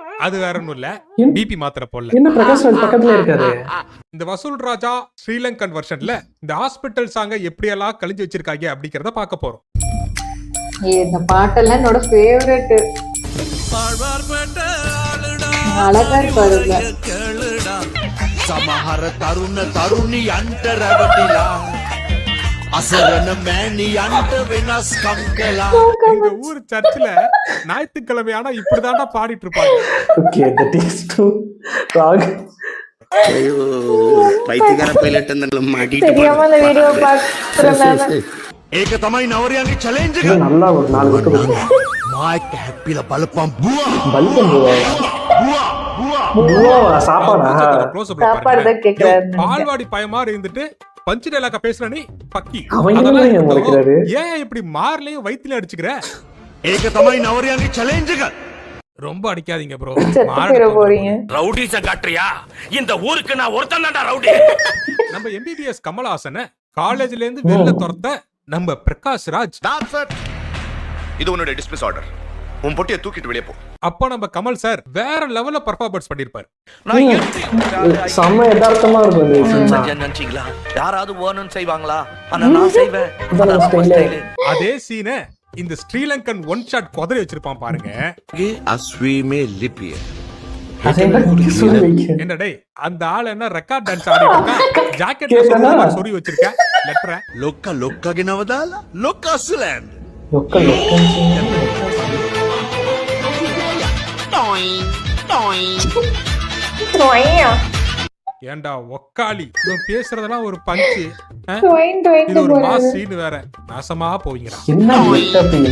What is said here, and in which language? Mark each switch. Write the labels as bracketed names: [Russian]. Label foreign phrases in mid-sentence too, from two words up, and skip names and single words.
[Tamil] அது வேற ஒண்ணும் இல்ல, பிபி மாத்திரை போடல. என்ன பிரகாஷ் ராஜ் பக்கத்துல இருக்காரு? இந்த வசூல் ராஜா [English] Sri Lankan version [Tamil] இந்த [English] hospital song [Tamil] எப்படியெல்லாம் கழிஞ்சு வச்சிருக்காங்க அப்படிங்கறத பார்க்க போறோம். இந்த பாட்டெல்லாம் என்னோட ஃபேவரட். அழகா இருப்பாருங்க. [Sinhala] සමහර තරුණ තරුණි අන්ට රැවටිලා අසරණ මෑණියන්ට වෙනස්කම් කළා. [Tamil] இந்த ஊர் சர்ச்சில் ஞாயிற்றுக்கிழமை ஆனா இப்படிதான்டா பாடிட்டு இருப்பாங்க. [English] Okay, that is true. Rock [Tamil] ஐயோ, பைத்தியக்கார பைலட் அந்த மாட்டிட்டு தெரியாம அந்த வீடியோ பார்த்துறேன். [Sinhala] ඒක තමයි නවරයන්ගේ චැලෙන්ජ් එක. [Tamil] நல்லா ஒரு 4 விட்டு கொடுங்க. [Sinhala] මායික හැප්පිලා බලපන් බුවා [Tamil] பல்பம் [Sinhala] බුවා [Tamil] புவா சாப்பாடா? சாப்பாடு தான் கேக்குறாரு. பால்வாடி பயமா இருந்துட்டு பஞ்சு டைலாக பேசுற நீ பக்கி. அவன் அதெல்லாம் என்ன முறைக்கிறாரு? ஏன் இப்படி மார்லயும் வயித்துல அடிச்சுக்கிற? [Sinhala] ඒක තමයි නවරයන්ගේ චැලෙන්ජ් එක. [Tamil] ரொம்ப அடிக்காதீங்க ப்ரோ. செத்து போறீங்க. ரவுடிஸ காட்டுறியா? இந்த ஊருக்கு நான் ஒருத்தன் தான்டா ரவுடி. நம்ம எம்பிபிஎஸ் கமலஹாசனை காலேஜ்ல இருந்து வெளில துரத்த நம்ம பிரகாஷ் ராஜ். இது உன்னோட [English] dismiss order. [Tamil] உன் பொட்டியை தூக்கிட்டு வெளியே போ. அப்ப நம்ம கமல் சார் வேற லெவல்ல பெர்ஃபார்மன்ஸ் பண்ணிருப்பாரு. செம்ம யதார்த்தமா இருக்கும் இந்த சினிமா. நினைச்சீங்களா? யாராவது வேணும்னு செய்வாங்களா? ஆனா நான் செய்வேன். அதே சீனை இந்த [English] Sri Lankan one shot [Tamil] குதிரை வச்சிருப்பான் பாருங்க. அஸ்வீமே லிபிய அதை சொல்லி வைக்க. என்ன டேய், அந்த ஆள் என்ன [English] record dance [Tamil] ஆடிட்டு இருக்கான். ஜாக்கெட்ல சொறி வச்சிருக்க லெட்டர். [Sinhala] ලොක්ක ලොක්කගෙනව දාලා ලොක්ක අස්සලෑන්ඩ්. லொக்க [Tamil] ஏண்டா ஒக்காளி, இவன் பேசுறதெல்லாம் ஒரு பஞ்சு. டொயின் டொயின் இது ஒரு மாஸ் சீன் வேற. நாசமா போவீங்கடா. என்ன விட்டப்பீங்க?